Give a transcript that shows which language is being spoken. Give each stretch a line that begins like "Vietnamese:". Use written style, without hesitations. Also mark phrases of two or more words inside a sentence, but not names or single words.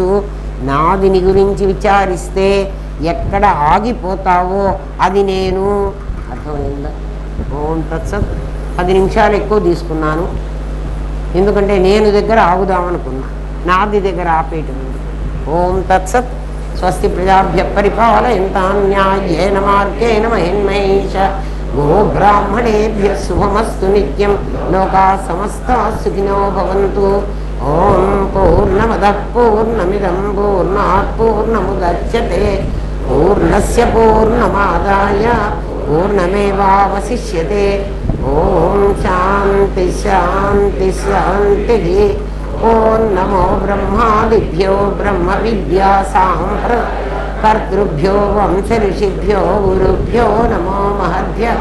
Telugu: నాదిని గురించి విచారిస్తే ఎక్కడ ఆగిపోతావో అది నేను. అర్థమైందా?
Sanskrit: ఓం తత్సత్.
Telugu: 10 నిమిషాలు ఎక్కువ తీసుకున్నాను, ఎందుకంటే నేను దగ్గర ఆగుదామనుకున్నా, నాది దగ్గర ఆపేయటం.
Sanskrit: ఓం తత్సత్. స్వస్తి ప్రజాభ్య పరిపాలయంతాం న్యాయేన మార్గేణ మహిన్మహేష. గోబ్రాహ్మణేభ్య శుభమస్తు నిత్యం. లోకా సమస్తా సుఖినో భవంతు. ఓం పూర్ణమదః పూర్ణమిదం పూర్ణాత్ పూర్ణముదచ్యతే పూర్ణస్య పూర్ణమాదాయ పూర్ణమేవావశిష్యతే. ఓం శాంతి శాంతి శాంతి. ఓం నమో బ్రహ్మాదిభ్యో బ్రహ్మ విద్యా కర్తృభ్యో వంశ ఋషిభ్యో గురుభ్యో నమో మహద్భ్యః.